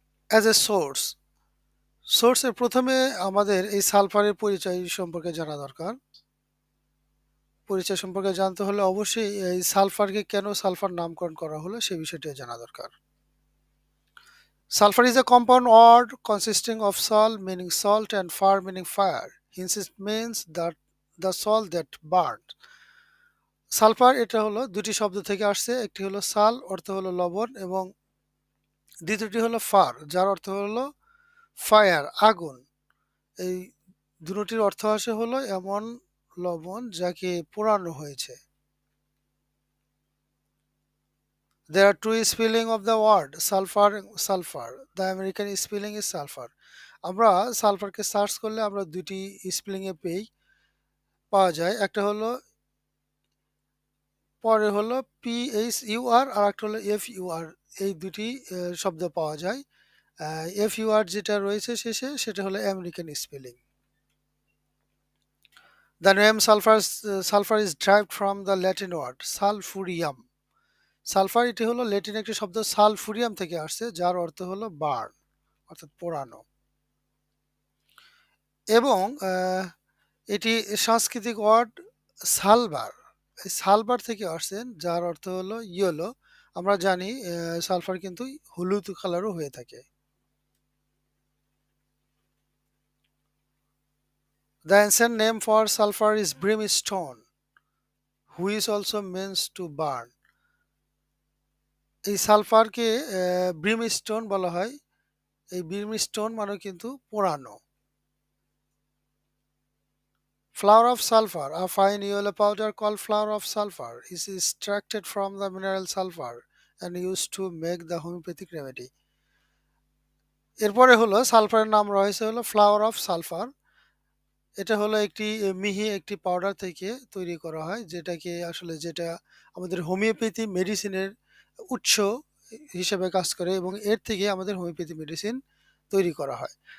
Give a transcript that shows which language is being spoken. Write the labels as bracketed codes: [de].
[bn] As a সোর্সের প্রথমে আমাদের এই সালফারের পরিচয় সম্পর্কে জানা দরকার। পরিচয় সম্পর্কে জানতে হলে অবশ্যই এই সালফারকে কেন সালফার নামকরণ করা হলো সে বিষয়টি জানা দরকার। [en] Sulfur is a compound word consisting of sol meaning salt and fire meaning fire. Hence it means that the salt that burns. [bn] Sulphur এটা হলো দুটি শব্দ থেকে আসছে। একটি হলো সাল, অর্থ হলো লবণ, এবং দ্বিতীয়টি হলো ফার, যার অর্থ হলো ফায়ার, আগুন। এই দুটির অর্থ আসে হলো এমন লবণ যাকে পোড়ানো হয়েছে। [en] There are two spelling of the word sulfur. The American spelling is sulfur. [bn] আমরা সালফারকে সার্চ করলে আমরা দুটি স্পেলিং এ পাওয়া যায়। একটা হলো পরে হলো PHUR আর একটা হলো FUR। এই দুটি শব্দ পাওয়া যায়। FUR যেটা রয়েছে শেষে সেটা হলো American spelling. [en] The name sulfur is derived from the Latin word sulfurium. [bn] Sulphur এটি হলো ল্যাটিন একটি শব্দ সালফুরিয়াম থেকে আসছে, যার অর্থ হলো বার্ন, অর্থাৎ পোড়ানো। এবং এটি সাংস্কৃতিক ওয়ার্ড সালবার, এই সালবার থেকে আসছেন, যার অর্থ হলো ইয়েলো। আমরা জানি সালফার কিন্তু হলুদ কালারও হয়ে থাকে। [en] The ancient name for sulfur is brimstone, which also means to burn. [bn] এই সালফারকে ব্রিমস্টোন বলা হয়। এই ব্রিমস্টোন মানে কিন্তু পোড়ানো। [en] Flour of sulfur, a fine yellow powder called flour of sulfur, is extracted from the mineral sulfur and used to make the homeopathic remedy. [bn] এরপরে হলো সালফারের নাম রয়েছে হলো ফ্লাওয়ার অফ সালফার। এটা হলো একটি মিহি একটি পাউডার থেকে তৈরি করা হয়, যেটা আমাদের হোমিওপ্যাথি মেডিসিনের উৎস হিসেবে কাজ করে, এবং এর থেকে আমাদের হোমিওপ্যাথি মেডিসিন তৈরি করা হয়।